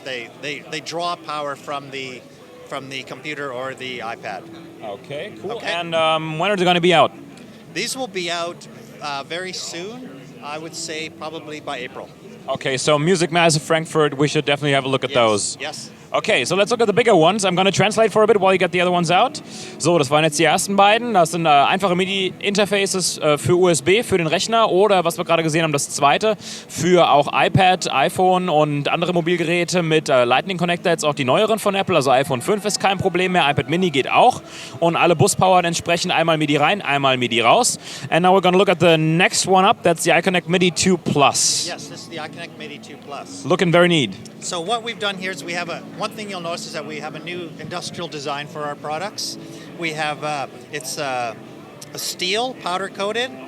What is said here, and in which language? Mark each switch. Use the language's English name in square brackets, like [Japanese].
[English] They draw power from the computer or the iPad. Okay, cool. Okay. And when are they going to be out? These will be out very soon. I would say probably by April. Okay, so Music Massive Frankfurt, we should definitely have a look at those. Yes. Okay, so let's look at the bigger ones. I'm going to translate for a bit while you get the other ones out. [German] So, das waren jetzt die ersten beiden. Das sind einfache MIDI-Interfaces für USB, für den Rechner oder, was wir gerade gesehen haben, das zweite, für auch iPad, iPhone und andere Mobilgeräte mit Lightning Connector, jetzt auch die neueren von Apple, also iPhone 5 ist kein Problem mehr, iPad Mini geht auch und alle Buspower entsprechend einmal MIDI rein, einmal MIDI raus. [English] And now we're going to look at the next one up, that's the iConnect MIDI 2 Plus. Yes, this is the iConnect MIDI 2 Plus. Looking very neat. So what we've done here is we have one thing you'll notice is that we have a new industrial design for our products. We have, it's a steel, powder coated.